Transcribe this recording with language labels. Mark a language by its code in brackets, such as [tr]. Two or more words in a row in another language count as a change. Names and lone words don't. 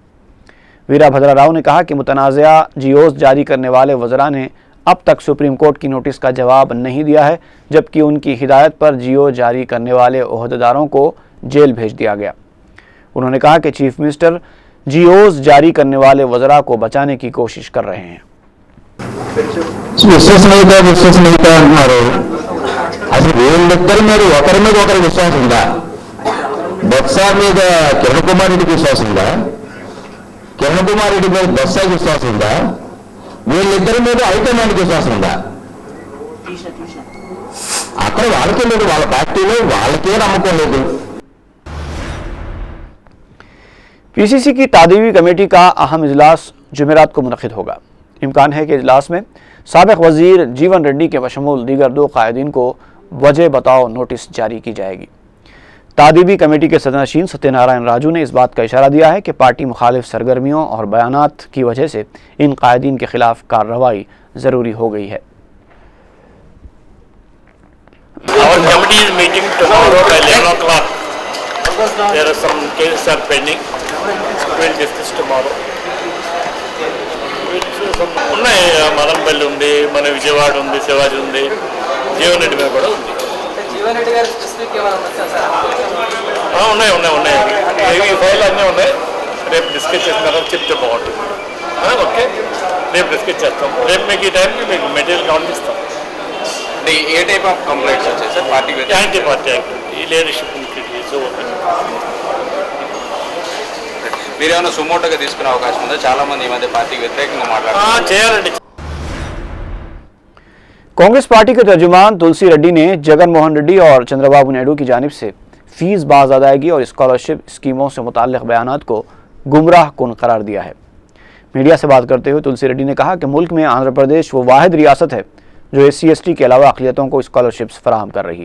[ur] ویربھدرا راؤ نے کہا کہ متنازعہ جی اوز جاری کرنے والے وزراء نے اب تک سپریم کورٹ کی نوٹس کا جواب نہیں دیا ہے، جبکہ ان کی ہدایت پر جی او جاری کرنے والے عہدیداروں کو جیل بھیج دیا گیا. انہوں نے کہا کہ [en] chief minister [ur] جی اوز جاری کرنے والے وزراء کو بچانے کی کوشش کر رہے ہیں. [te] విశ్వసనీయత అన్నారు. అసలు వీళ్ళిద్దరి మీద ఒకరి మీద ఒకరి విశ్వాసం ఉందా? బొత్స మీద కిరణ్ కుమార్ రెడ్డికి విశ్వాసం ఉందా? కిరణ్ కుమార్ రెడ్డి మీద బొత్సకి విశ్వాసం ఉందా? వీళ్ళిద్దరి మీద హైకమాండ్కి విశ్వాసం ఉందా? అక్కడ వాళ్ళకే లేదు, వాళ్ళ పార్టీలో వాళ్ళకే నమ్మకం లేదు. [ur] پی سی سی کی تادیبی کمیٹی کا اہم اجلاس جمعرات کو منعقد ہوگا. امکان ہے کہ اجلاس میں سابق وزیر جیون ریڈی کے بشمول دیگر 2 قائدین کو وجہ بتاؤ نوٹس جاری کی جائے گی. تادیبی کمیٹی کے صدرنشین ستیہ نارائن راجو نے اس بات کا اشارہ دیا ہے کہ پارٹی مخالف سرگرمیوں اور بیانات کی وجہ سے ان قائدین کے خلاف کارروائی ضروری ہو گئی ہے. [en] Our committee is meeting tomorrow at 11 o'clock. There are some cases are pending. We'll discuss tomorrow. [te] ఉన్నాయి, మలంపల్లి ఉంది, మన విజయవాడ ఉంది, శివాజీ ఉంది, జీవన్ రెడ్డి మీద కూడా ఉంది. ఉన్నాయి ఉన్నాయి ఉన్నాయి ఈ ఫైల్ అన్నీ ఉన్నాయి. రేపు డిస్కస్ చేసిన తర్వాత చెప్తే బాగుంటుంది. ఓకే, రేపు డిస్కస్ చేస్తాం. రేపు మీకు ఈ టైంకి మీకు మెటీరియల్ పంపిస్తాం. ఏ [en] type of complaints [te] వచ్చాయి సార్? పార్టీ [en] anti party act, ఈ leadership [te] మీరు ఏమైనా సుమోటోగా తీసుకునే అవకాశం ఉందా? చాలా మంది ఈ మధ్య పార్టీకి వ్యతిరేకంగా మాట్లాడుతున్నారు. చేయాలండి. [ur] کانگریس پارٹی کے ترجمان تلسی ریڈی نے جگن موہن ریڈی اور چندرابابو نائیڈو کی جانب سے فیس باز ادائیگی اور اسکالرشپ اسکیموں سے متعلق بیانات کو گمراہ کن قرار دیا ہے. میڈیا سے بات کرتے ہوئے تلسی ریڈی نے کہا کہ ملک میں آندھرا پردیش وہ واحد ریاست ہے جو SC/ST کے علاوہ اقلیتوں کو اسکالرشپس فراہم کر رہی ہے.